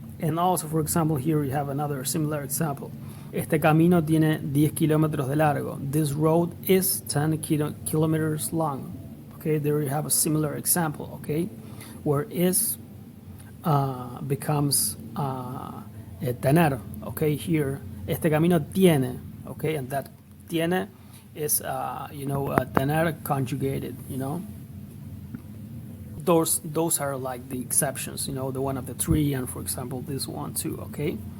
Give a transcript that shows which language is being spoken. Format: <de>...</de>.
<en>And also, for example, here we have another similar example.</en> <es>Este camino tiene 10 kilómetros de largo.</es> <en>This road is 10 kilometers long. Okay, there you have a similar example, okay, where is becomes tener. Okay, here,</en> <es>este camino tiene,</es> <en>okay, and that tiene is, tener conjugated, Those are like the exceptions, the one of the tree, and for example, this one too, okay?</en>